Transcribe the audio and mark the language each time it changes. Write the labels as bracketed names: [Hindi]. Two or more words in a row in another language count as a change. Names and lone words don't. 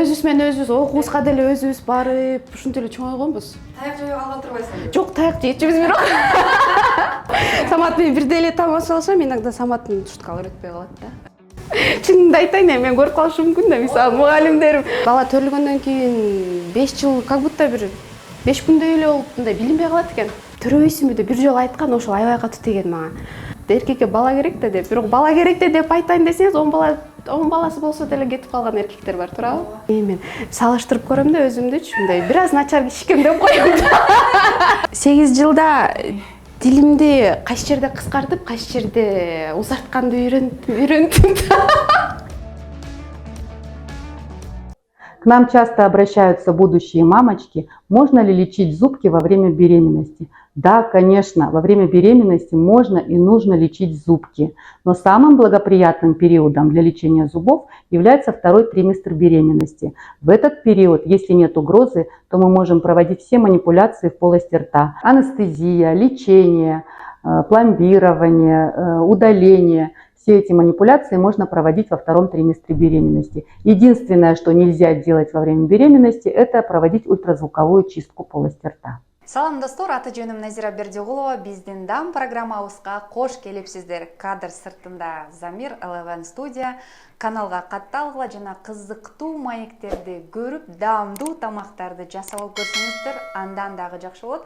[Kyrgyz] менен өзүбүз окуубузга деле өзүбүз барып ушинтип эле чоңойгонбуз. Таяк жеп алган турбайсыңбы? Жок, таяк жейчүбүз бирок. Самат менен бирдей эле тамашалашам, иногда Саматтын шуткалары өтпөй калат да. Чынымды айтайын, мен көрүп калышым мүмкүн да, мисалы мугалимдерим. Бала төрөлгөндөн кийин 5 жыл [Russian] как будто [Kyrgyz] бир 5 күндөй эле болуп мындай билинбей калат экен. Төрөбөйсүңбү деп бир жолу айткан, ошол аябай катуу тиген мага. Эркекке бала керек да деп, бирок бала керек да деп айтайын десеңиз, 10 баласы болсо деле кетип калган эркектер бар, туурабы? Мен салыштырып көрөм да өзүмдүчү, мындай бир аз начар кишикем деп коём да. 8 жылда дилимди кайсы жерде кыскартып, кайсы жерде узартканды үйрөндүм. [Russian] К нам часто обращаются будущие мамочки. Можно ли лечить зубки во время беременности? Да, конечно, во время беременности можно и нужно лечить зубки. Но самым благоприятным периодом для лечения зубов является второй триместр беременности. В этот период, если нет угрозы, то мы можем проводить все манипуляции в полости рта. Анестезия, лечение, пломбирование, удаление. Все эти манипуляции можно проводить во втором триместре беременности. Единственное, что нельзя делать во время беременности, это проводить ультразвуковую чистку полости рта. [Kyrgyz] Салам достор, аты жөнүм Назира Бердиғулова. Биздин дам программабызга кош келипсиздер. Кадр сыртында Замир 11 студия. Каналга катталгыла жана кызыктуу маектерди көрүп, даамдуу тамактарды жасап алып көрсөңүздөр, андан дагы жакшы болот.